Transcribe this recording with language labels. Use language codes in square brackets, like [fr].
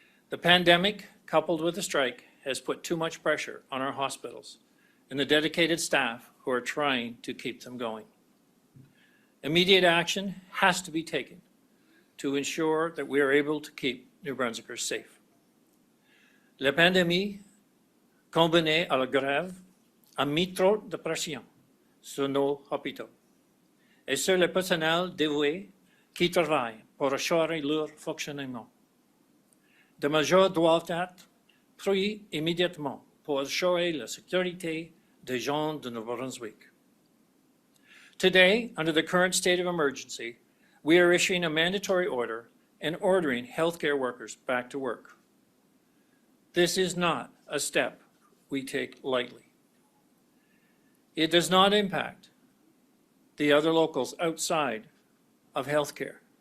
[en] The pandemic, coupled with the strike, has put too much pressure on our hospitals and the dedicated staff who are trying to keep them going. Immediate action has to be taken to ensure that we are able to keep New Brunswickers safe. [fr] La pandémie, combinée à la grève, a mis trop de pression sur nos hôpitaux et sur le personnel dévoué qui travaillent pour assurer leur fonctionnement. Des mesures doivent être prises immédiatement pour assurer la sécurité des gens de New Brunswick. [en] Today, under the current state of emergency, we are issuing a mandatory order and ordering healthcare workers back to work. This is not a step we take lightly. It does not impact the other locals outside of healthcare.